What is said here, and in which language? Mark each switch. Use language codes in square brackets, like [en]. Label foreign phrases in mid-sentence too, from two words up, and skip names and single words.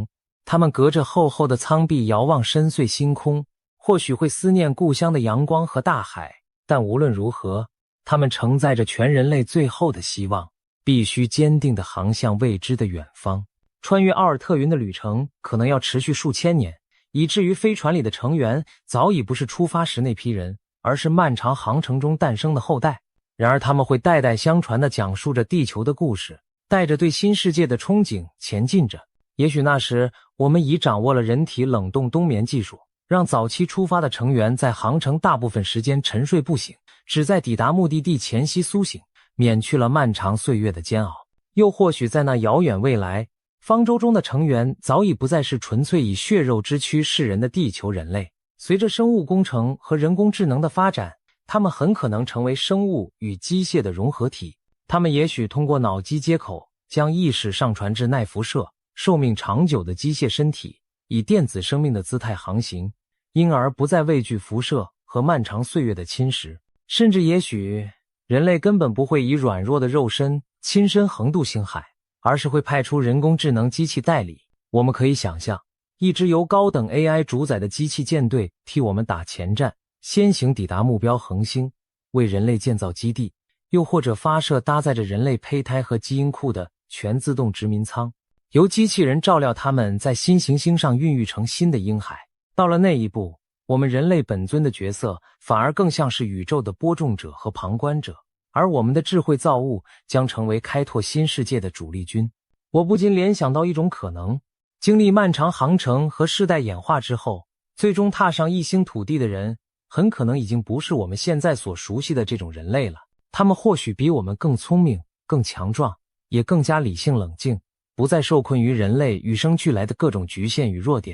[zh] 他們隔着厚厚的艙壁遙望深邃星空，或許会思念故鄉的陽光和大海，但無論如何，他們承載着全人類最後的希望，必須堅定地航向未知的遠方。穿越奧爾特雲的旅程可能要持續數千年，以至於飛船裡的成員早已不是出發時那批人，而是漫長航程中誕生的後代。然而他們会代代相傳地講述着地球的故事，帶着对新世界的憧憬前進着。也許那時，我們已掌握了人体冷凍冬眠技術，讓早期出發的成员在航程大部分時間沉睡不醒，只在抵達目的地前夕蘇醒，免去了漫長岁月的煎熬。又或許在那遙遠未來，方舟中的成员早已不再是純粹以血肉之軀示人的地球人类，隨着生物工程和人工智能的发展，他们很可能成为生物与机械的融合体。他们也許通過腦機接口將意識上傳至耐輻射、壽命長久的機械身體，以電子生命的姿態航行，因而不再畏懼輻射和漫長歲月的侵蝕。甚至也許人類根本不會以軟弱的肉身親身橫渡星海，而是會派出人工智能機器代理。我們可以想象，一支由高等 AI 主宰的機器艦隊替我們打前站，先行抵達目標恆星，為人類建造基地，又或者發射搭載着人類胚胎和基因庫的全自動殖民艙，由機器人照料他們在新行星上孕育成新的嬰孩。到了那一步，我們人類本尊的角色反而更像是宇宙的播種者和旁觀者，而我們的智慧造物將成為開拓新世界的主力軍。我不禁聯想到一種可能，經歷漫長航程和世代演化之後，最終踏上異星土地的人，很可能已經不是我們現在所熟悉的這種人類了。他們或許比我們更聰明、更強壯，也更加理性冷靜，不再受困於人類與生俱來的各種局限與弱點。